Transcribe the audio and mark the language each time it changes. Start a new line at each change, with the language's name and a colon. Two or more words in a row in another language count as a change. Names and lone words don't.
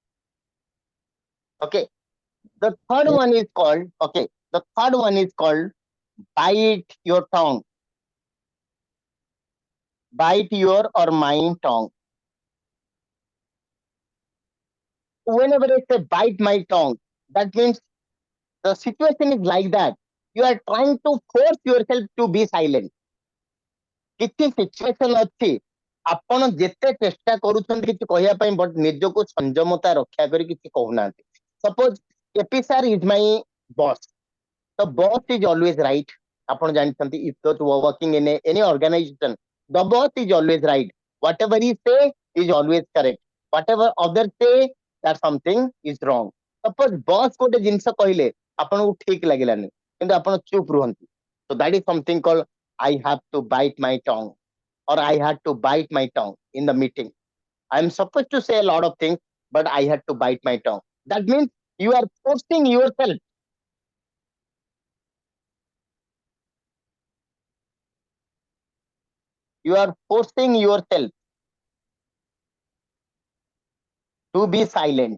English: Okay, the third one is called, okay, the third one is called bite your tongue. Bite your or my tongue. Whenever I say bite my tongue, that means the situation is like that. You are trying to force yourself to be silent.
Odia: କିଛି ସିଚୁଏସନ ଅଛି ଆପଣ ଯେତେ ଚେଷ୍ଟା କରୁଛନ୍ତି କିଛି କହିବା ପାଇଁ ବଟ୍ ନିଜକୁ ସଂଯମତା ରକ୍ଷା କରି କିଛି କହୁନାହାନ୍ତି.
English: suppose AP sir is my boss. The boss is always right.
Odia: ଆପଣ ଜାଣିଛନ୍ତି
English: if you are working in any organization, the boss is always right. Whatever he say is always correct. Whatever others say, that something is wrong. Suppose boss
Odia: ଗୋଟେ ଜିନିଷ କହିଲେ ଆପଣଙ୍କୁ ଠିକ ଲାଗିଲାନି କିନ୍ତୁ ଆପଣ ଚୁପ ରୁହନ୍ତି.
English: So that is something called I have to bite my tongue or I had to bite my tongue in the meeting. I am supposed to say a lot of things, but I had to bite my tongue. That means you are forcing yourself. You are forcing yourself to be silent.